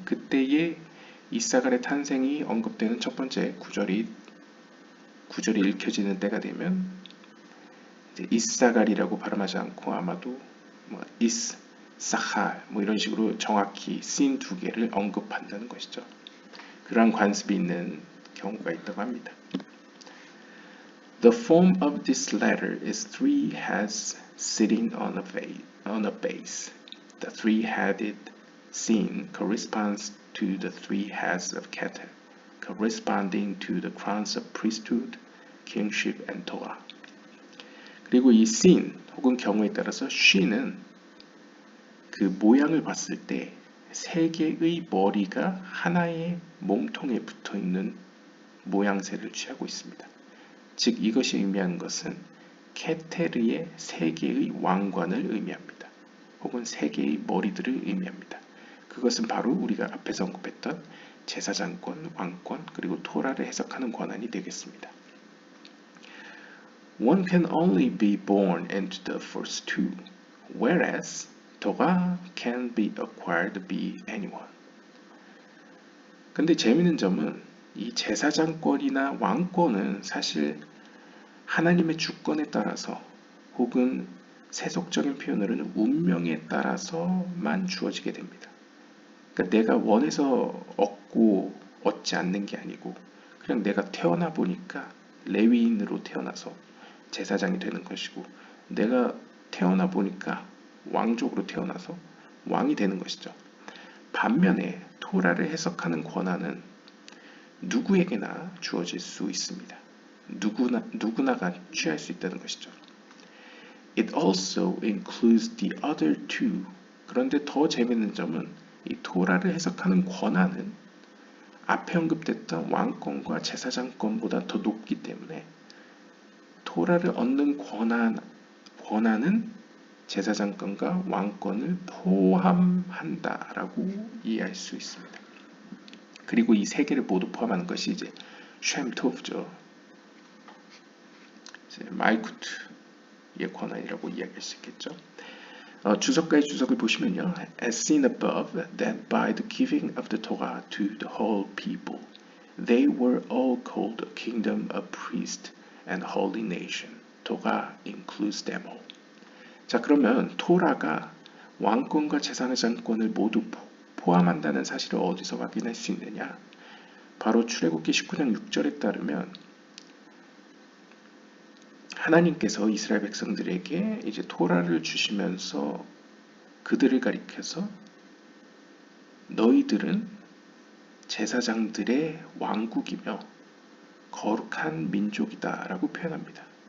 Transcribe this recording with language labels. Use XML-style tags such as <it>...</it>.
<ko>그때에 이사갈의 탄생이 언급되는 첫 번째 구절이 읽혀지는 때가 되면 이제 이사갈이라고 발음하지 않고 아마도 이사칼 이런 식으로 정확히 씬 2개를 언급한다는 것이죠. 그러한 관습이 있는 경우가 있다고 합니다.</ko> <en>The form of this letter is 3 heads sitting on a base. The 3-headed scene corresponds to the 3 heads of Keter, corresponding to the crowns of priesthood, kingship, and Torah.</en> <ko>그리고 이 scene 혹은 경우에 따라서 she는 그 모양을 봤을 때 3개의 머리가 하나의 몸통에 붙어있는 모양새를 취하고 있습니다. 즉 이것이 의미하는 것은 케테르의 3개의 왕관을 의미합니다. 혹은 3개의 머리들을 의미합니다. 그것은 바로 우리가 앞에서 언급했던 제사장권, 왕권, 그리고 토라를 해석하는 권한이 되겠습니다.</ko> <en>One can only be born into the first two, whereas Torah can be acquired by anyone.</en> <ko>근데 재미있는 점은 이 제사장권이나 왕권은 사실 하나님의 주권에 따라서 혹은 세속적인 표현으로는 운명에 따라서만 주어지게 됩니다. 그러니까 내가 원해서 얻지 않는 게 아니고 그냥 내가 태어나 보니까 레위인으로 태어나서 제사장이 되는 것이고 내가 태어나 보니까 왕족으로 태어나서 왕이 되는 것이죠. 반면에 토라를 해석하는 권한은 누구에게나 주어질 수 있습니다. 누구나가 취할 수 있다는 것이죠.</ko> <en>It also includes the other two.</en> <ko>그런데 더 재밌는 점은 이 토라를 해석하는 권한은 앞에 언급됐던 왕권과 제사장권보다 더 높기 때문에 토라를 얻는 권한은 제사장권과 왕권을 포함한다라고 이해할 수 있습니다. 그리고 이 세 개를 모두 포함하는 것이 이제 쉔토프죠. 말쿠트의 권한이라고 이야기할 수 있겠죠. 주석가의 주석을 보시면요.</ko> <en>As seen above, that by the giving of the Torah to the whole people, they were all called a kingdom of priests and holy nation. Torah includes them all.</en> <ko>자, 그러면 토라가 왕권과 제사장권을 모두 포함한다는 사실을 어디서 확인할 수 있느냐? 바로 출애굽기 19장 6절에 따르면 하나님께서 이스라엘 백성들에게 이제 토라를 주시면서 그들을 가리켜서 너희들은 제사장들의 왕국이며 거룩한 민족이다 라고 표현합니다.</ko>